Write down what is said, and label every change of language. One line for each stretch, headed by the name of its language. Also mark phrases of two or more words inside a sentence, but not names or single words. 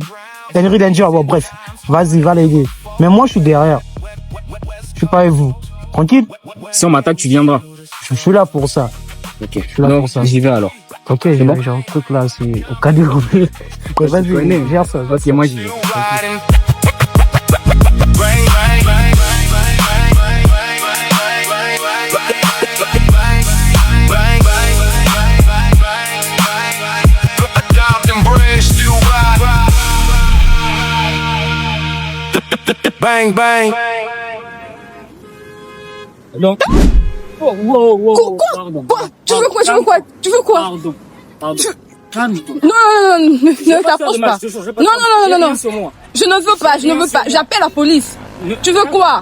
French: Henry Danger, bon, bref. Vas-y, va l'aider. Mais moi, je suis derrière. Je suis pas avec vous. Tranquille? Si on m'attaque, tu viendras. Je suis là pour ça. Ok. suis là Donc, pour ça. j'y vais alors. Ok, bon? j'ai un truc là, c'est au cas des Vas-y, gère ça. Ok, moi, j'y vais.
English: Riding. Bang, bang, bang, bang, bang, bang, bang, bang, bang, bang, bang, bang, Down them bridge, still ride. Bang, bang.
French: Donc.
English: Oh, wow.
French: Pardon. Quoi? Tu veux quoi? Tu veux quoi? Tu veux quoi? Pardon. Calme-toi. Non, ne t'approche pas. Non. Non. Je ne veux pas. J'appelle la police. Tu veux quoi?